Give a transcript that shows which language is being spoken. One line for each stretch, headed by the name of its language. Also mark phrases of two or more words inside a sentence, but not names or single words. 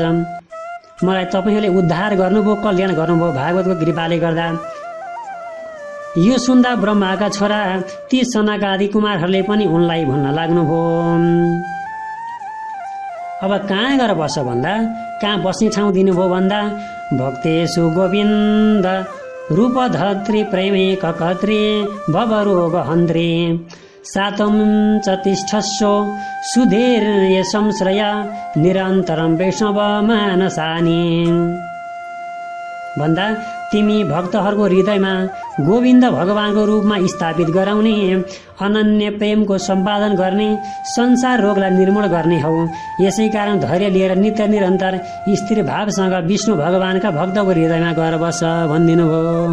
Nepali: मलाई तपाईहरूले उद्धार गर्नुभयो, कल्याण गर्नुभयो भागवतको कृपाले गर्दा। यो सुन्दा ब्रह्माका छोरा ती सनक आदि कुमारहरूले पनि उनलाई भन्न लाग्नुभयो। अब कहाँ गएर बस्छ भन्दा, कहाँ बस्ने ठाउँ दिनुभयो भन्दा,
Sanskrit: भक्तेषु गोविन्द रूपधत्री प्रेमे ककत्री भवरोग हन्त्री सातम च तिष्ठस्यो सुधीर्य संश्रय निरन्तरम वैष्णव मानसानी
Nepali: भन्दा, तिमी भक्तहरूको हृदयमा गोविन्द भगवानको रूपमा स्थापित गराउने, अनन्य प्रेमको सम्पादन गर्ने, संसार रोगलाई निर्मूल गर्ने हौ। यसै कारण धैर्य लिएर नित्य निरन्तर स्थिर भावसँग विष्णु भगवानका भक्तको हृदयमा गएर बस भनिदिनु भयो।